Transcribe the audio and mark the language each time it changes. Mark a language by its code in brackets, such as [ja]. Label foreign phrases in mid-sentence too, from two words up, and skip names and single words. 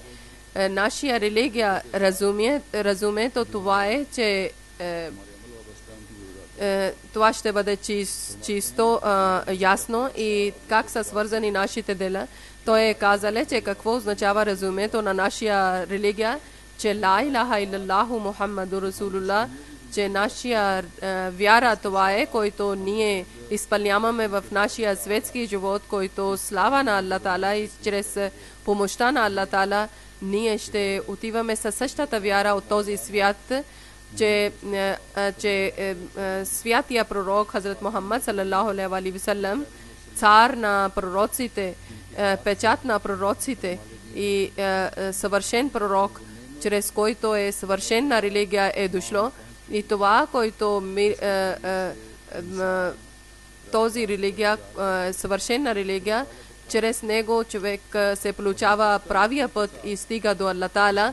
[bg] Нашия религия, разумието това е, че това ще бъде чисто, ясно и как са свързани нашите дела. Той е казале, че какво означава разумието на нашия религия, че [ar] لا إله إلا الله محمد رسول الله, [bg] че нашия вяра това е, който ние изпълняваме в нашия светски живот, който слава на Аллах Таала и чрез помощта на Аллах Таала ние ще отиваме със същата вяра от този свят, че святия пророк Хазрат Мухаммад [ar] صلى الله عليه وسلم, [bg] цар на пророците, печат на пророците и съвършен пророк, чрез който е съвършена религия е дошло. И това, който този религия, съвършена религия, чрез него човек се получава правия път и стига до Аллах Таала.